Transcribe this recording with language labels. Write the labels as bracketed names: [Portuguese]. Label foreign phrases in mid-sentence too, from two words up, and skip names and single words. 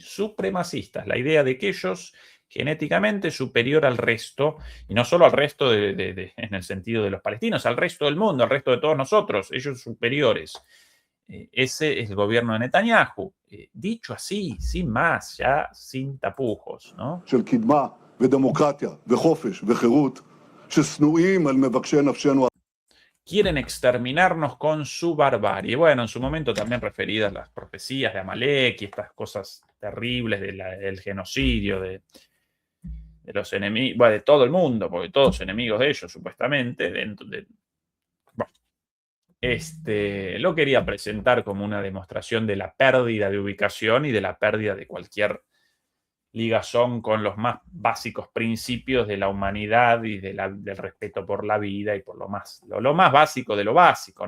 [Spanish] Supremacistas, la idea de que ellos genéticamente superior al resto, y no solo al resto en el sentido de los palestinos, al resto del mundo, al resto de todos nosotros, ellos superiores. Ese es el gobierno de Netanyahu. Dicho así, sin más, ya sin tapujos, ¿no? [Hebrew] של קדמה ודמוקרטיה וחופש וחירות ששנואים על מבקשי נפשנו. [Spanish] Quieren exterminarnos con su barbarie. Bueno, en su momento también referidas las profecías de Amalek y estas cosas terribles del genocidio, los enemigos, bueno, de todo el mundo, porque todos enemigos de ellos, supuestamente, dentro de, bueno, lo quería presentar como una demostración de la pérdida de ubicación y de la pérdida de cualquier ligazón con los más básicos principios de la humanidad y del respeto por la vida y por lo más básico de lo básico, ¿no?